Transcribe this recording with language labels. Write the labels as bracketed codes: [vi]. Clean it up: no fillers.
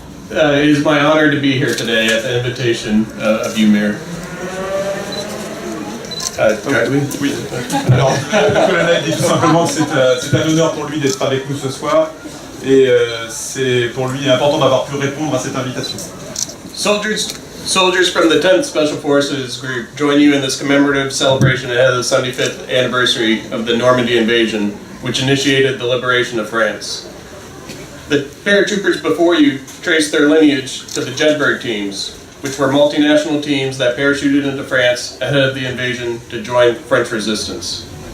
[en] It is my honor to be here today at the invitation of you, Mayor. [fr] Oui. Alors, le colonel dit tout simplement que c'est un honneur pour lui d'être avec nous ce soir et c'est pour lui important d'avoir pu répondre à cette invitation. [en] Soldiers from the 10th Special Forces Group join you in this commemorative celebration ahead of the 75th anniversary of the Normandy invasion, which initiated the liberation of France. The paratroopers before you trace their lineage to the Jedburgh teams, which were multinational teams that parachuted into France ahead of the invasion to join French resistance.